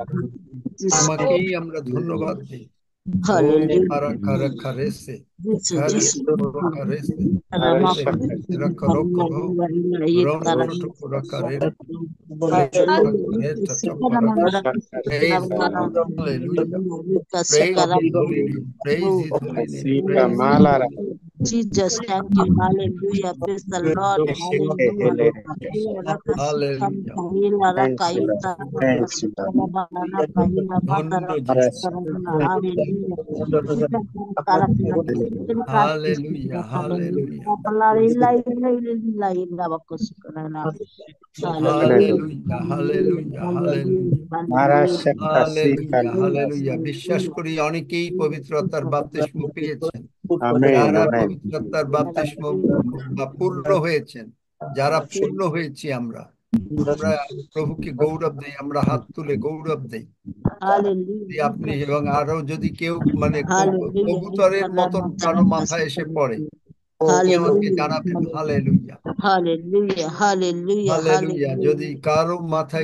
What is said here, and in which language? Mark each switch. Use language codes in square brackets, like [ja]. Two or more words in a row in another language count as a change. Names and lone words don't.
[bn] Lara. করি, তোমাকেই আমরা ধন্যবাদ দিই। ও কারা কারা কারেসে কারে কোরা কারেসে বেলে Marishaka তেরা করো করো রন্ট্র টু কোরা কারে বলে চোকরা কারে চাচা পারা কারে Rushaka [en] praise Sita the Lara. Lord hallelujah praise his holy name praise his holy name Sita praise his Malara. holy name Reshaka Hele. hallelujah Thank you, Lord. Thank you, Lord. [bn] ধন্য যিশু Marashaka. Hallelujah. [en] hallelujah hallelujah Hallelujah. hallelujah hallelujah hallelujah Marashaka Sita [bn] হালেলুয়া Lara. হালেলুয়া বিশ্বাস করি অনেকেই পবিত্রতার বাপ্তিস্ম পেয়েছেন [en] Amen. [bn] যারা [en] Amen. [bn] পবিত্রতার বাপ্তিস্ম বা পূর্ণ হয়েছেন যারা পূর্ণ হয়েছি আমরা আমরা প্রভুকে গৌরব দেই আমরা হাত তুলে গৌরব দেই আপনি এবং আরো যদি কেউ মানে কবুতরের মতন কারো মাথায় এসে পড়ে আপনি আমাকে জানাবেন [en] hallelujah hallelujah [bn] যদি কারো মাথায়